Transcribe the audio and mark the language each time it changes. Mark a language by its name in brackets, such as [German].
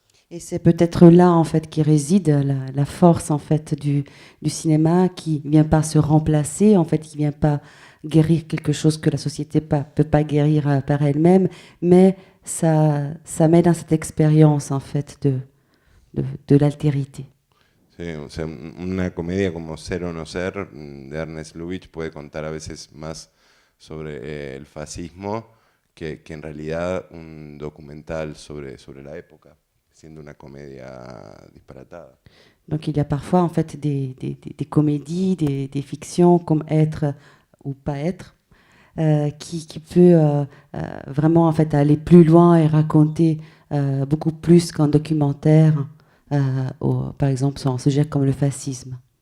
[French] Et c'est peut-être là en fait qui réside la force en fait du cinéma, qui vient pas se remplacer, en fait, qui vient pas guérir quelque chose que la société peut pas guérir par elle-même, mais ça met dans cette expérience en fait de l'altérité. [Spanish] Sí, o sea, una comedia como Ser o no ser de Ernest Lubitsch puede contar a veces más sobre el fascismo que en realidad un documental sobre la época, siendo una comédia disparatada. [French] Donc il y a parfois en fait des comédies, des fictions comme Être ou pas être, qui peut vraiment en fait aller plus loin et raconter beaucoup plus qu'un documentaire. Par exemple, sur un sujet comme le fascisme.